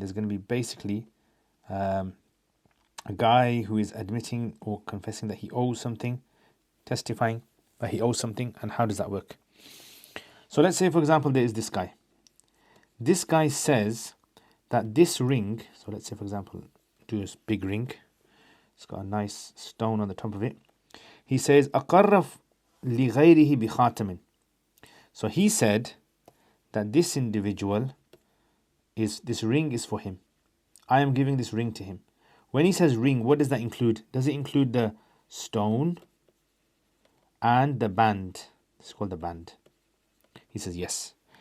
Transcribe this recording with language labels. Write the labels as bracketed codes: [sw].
[en] There's going to be basically a guy who is admitting or confessing that he owes something, testifying that he owes something, and how does that work? So let's say, for example, there is this guy. This guy says that this ring, so let's say, for example, do this big ring. It's got a nice stone on the top of it. [ar] He says, أقر لغيره بخاتم. [en] So he said that this individual this ring is for him. I am giving this ring to him. When he says ring, what does that include? Does it include the stone and the band? It's called the band. He says yes.